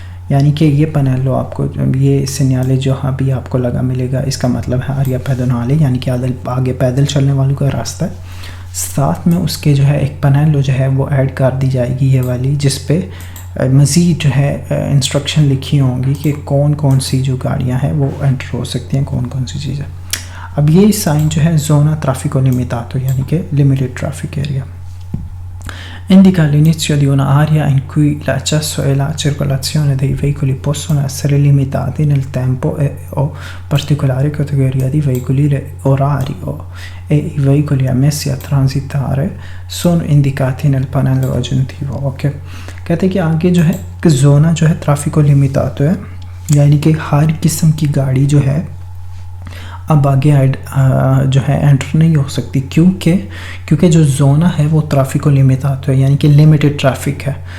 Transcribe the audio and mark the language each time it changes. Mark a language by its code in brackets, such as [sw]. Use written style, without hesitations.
[hi] यानी कि ये पनेलो आपको ये सिग्नल जहाँ भी आपको लगा मिलेगा, इसका मतलब है आर्या पैदोनाले, यानी कि आगे पैदल चलने वालों का रास्ता है। साथ में उसके जो है एक पनेलो जो है वो ऐड कर दी जाएगी, ये वाली, जिस पे मज़ीद जो है इंस्ट्रक्शन लिखी होंगी कि कौन कौन सी जो गाड़ियां हैं वो एंटर हो सकती हैं, कौन कौन सी चीज़ें। अब ये साइन जो है ज़ोना ट्रैफिको लिमिटाto, यानी कि limited traffic area, [it] indica l'inizio di un'area in cui l'accesso e la circolazione dei veicoli possono essere limitati nel tempo o particolari categorie di veicoli orari e i veicoli ammessi a transitare sono indicati nel pannello aggiuntivo, ok। [hi] कहते हैं कि आगे जो है कि जोना जो है ट्रैफिको लिमिटातो है, यानी कि हर किस्म की गाड़ी जो है अब आगे जो है एंटर नहीं हो सकती, क्योंकि जो जोना है वो ट्रैफिको लिमिटातो है, यानी कि लिमिटेड ट्रैफिक है।